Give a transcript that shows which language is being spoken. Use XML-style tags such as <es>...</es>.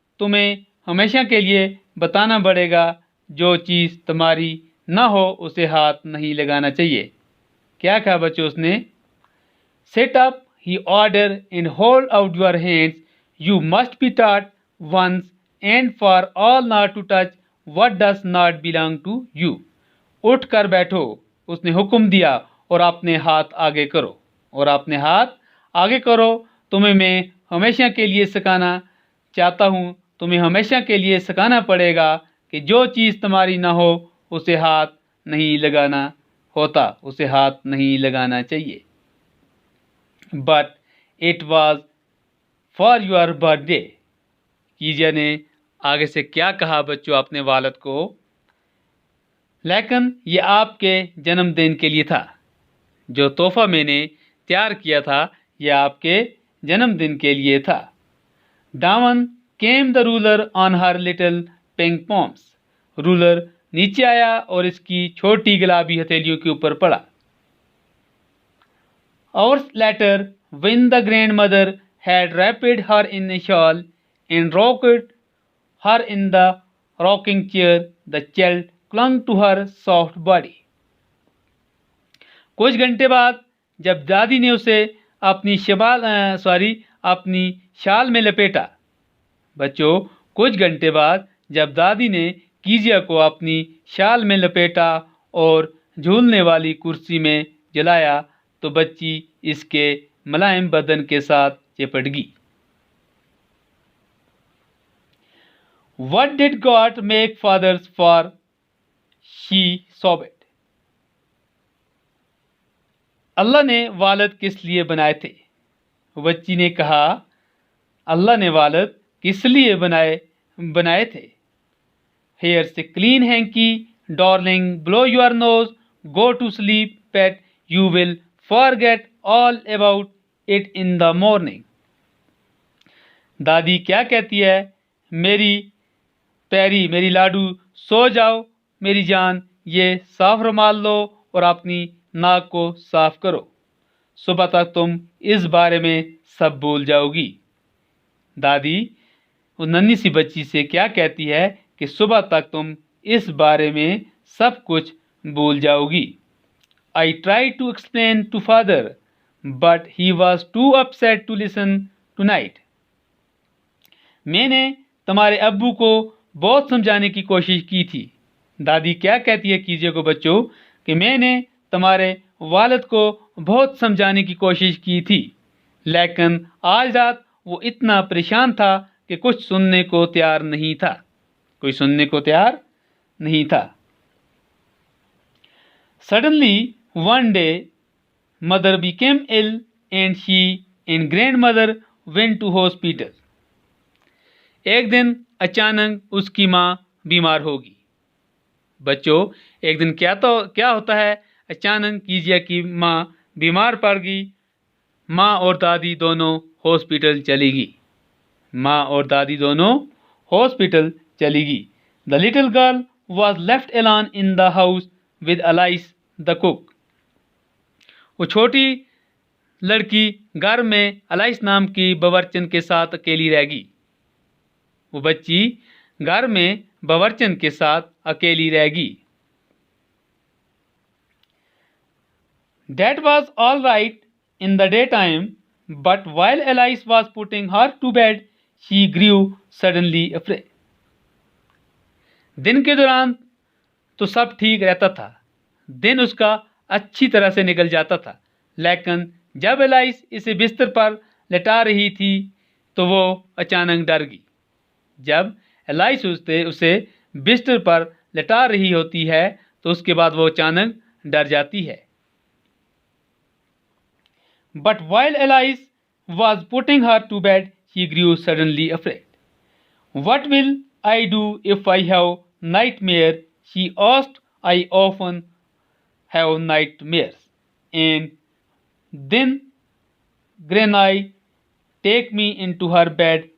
<hi>तुम्हें हमेशा के लिए बताना पड़ेगा, जो चीज़ तुम्हारी न हो उसे हाथ नहीं लगाना चाहिए। क्या कहा बच्चों उसने?</hi> <en>Sit up, he ordered, and hold out your hands. You must be taught once and for all not to touch what does not belong to you.</en> <hi>उठकर बैठो, उसने हुक्म दिया, और अपने हाथ आगे करो। और अपने हाथ आगे करो। तुम्हें मैं हमेशा के लिए सिखाना चाहता हूँ। तुम्हें हमेशा के लिए सिखाना पड़ेगा कि जो चीज़ तुम्हारी ना हो उसे हाथ नहीं लगाना होता, उसे हाथ नहीं लगाना चाहिए।</hi> <en>But it was for your birthday.</en> <hi>कीजिया ने आगे से क्या कहा बच्चों अपने वालिद को? लेकिन ये आपके जन्मदिन के लिए था। जो तोहफा मैंने तैयार किया था यह आपके जन्मदिन के लिए था।</hi> <en>Down came the ruler on her little pink palms.</en> <hi>Ruler नीचे आया और इसकी छोटी गुलाबी हथेलियों के ऊपर पड़ा।</hi> <en>Hours later, when the grandmother had wrapped her in a shawl and rocked her in the rocking chair, the child clung to her soft body.</en> <hi>कुछ घंटे बाद जब दादी ने उसे अपनी अपनी शाल में लपेटा। बच्चों, कुछ घंटे बाद जब दादी ने कीजिया को अपनी शाल में लपेटा और झूलने वाली कुर्सी में जलाया तो बच्ची इसके मुलायम बदन के साथ चिपट गई।</hi> <en>What did God make fathers for? She sobbed.</en> <hi>अल्लाह ने वालिद किस लिए बनाए थे? बच्ची ने कहा, अल्लाह ने वालिद किस लिए बनाए थे?</hi> <en>Here's a clean hanky, darling, blow your nose, go to sleep, pet, you will forget all about it in the morning.</en> <hi>दादी क्या कहती है? मेरी प्यारी, मेरी लाडू, सो जाओ मेरी जान, ये साफ रुमाल लो और अपनी नाक को साफ करो। सुबह तक तुम इस बारे में सब भूल जाओगी। दादी उस नन्ही सी बच्ची से क्या कहती है कि सुबह तक तुम इस बारे में सब कुछ भूल जाओगी।</hi> <en>I tried to explain to father, but he was too upset to listen tonight.</en> <hi>मैंने तुम्हारे अब्बू को बहुत समझाने की कोशिश की थी। दादी क्या कहती है कीजिए को बच्चों कि मैंने तुम्हारे वालिद को बहुत समझाने की कोशिश की थी, लेकिन आज रात वो इतना परेशान था कि कुछ सुनने को तैयार नहीं था। कोई सुनने को तैयार नहीं था।</hi> <en>Suddenly one day mother became ill and she and grandmother went to hospital.</en> <hi>एक दिन अचानक उसकी माँ बीमार होगी। बच्चों एक दिन क्या होता है, अचानक कीजिए कि माँ बीमार पड़ गई। माँ और दादी दोनों हॉस्पिटल चली गई। माँ और दादी दोनों हॉस्पिटल चली गई।</hi> <en>The little girl was left alone in the house with Alice the cook.</en> <hi>वो छोटी लड़की घर में अलाइस नाम की बावर्चन के साथ अकेली रह गई। वो बच्ची घर में बावर्चन के साथ अकेली रह गई।</hi> <en>That was all right in the daytime, but while Alice was putting her to bed, she grew suddenly afraid.</en> <hi>दिन के दौरान तो सब ठीक रहता था, दिन उसका अच्छी तरह से निकल जाता था, लेकिन जब एलाइस इसे बिस्तर पर लेटा रही थी तो वो अचानक डर गई। जब एलाइस उसे बिस्तर पर लेटा रही होती है तो उसके बाद वो अचानक डर जाती है।</hi> <en>But while Alice was putting her to bed, she grew suddenly afraid. What will I do if I have nightmare? She asked. I often have nightmares. And then Granai take me into her bed.</en>